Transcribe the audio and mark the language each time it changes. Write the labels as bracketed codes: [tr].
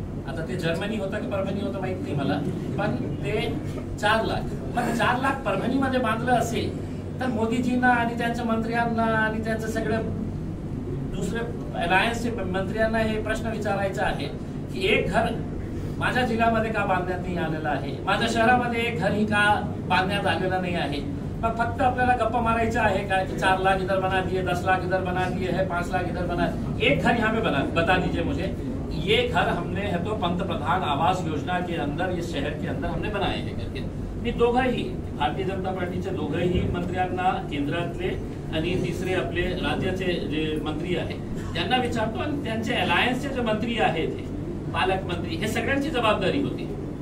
[mr] आता ते जर्मनी होता की परभणी होतं माहित नाही मला, पण ते 4 लाख, मग 4 लाख परभणीमध्ये बांधलं असेल तर मोदीजींना आणि त्यांच्या मंत्र्यांना आणि त्यांचं सगळं दुसरे अलायन्सचे मंत्र्यांना हे प्रश्न विचारायचा आहे की एक घर माझ्या जिल्ह्यामध्ये का बांधण्यात नाही आलेलं आहे, माझ्या शहरामध्ये एक घर ही का बांधण्यात आलेलं नाही आहे. मग फक्त आपल्याला गप्पा मारायचा आहे का [hi] कि 4 लाख इधर बना दिए, 10 लाख इधर बना दिए है, 5 लाख इधर बना. एक घर यहाँ पे बता दीजिए मुझे. ये घर हमने है तो पंतप्रधान आवास योजना के अंदर इस शहर के अंदर हमने बनाए हैं करके. [mr] मी दोघंही भारतीय जनता पार्टीचे दोघंही मंत्र्यांना केंद्रातले आणि तिसरे आपले राज्याचे जे मंत्री आहेत त्यांना विचारतो आणि त्यांचे अलायन्सचे जे मंत्री आहेत पालकमंत्री हे सगळ्यांची जबाबदारी होती.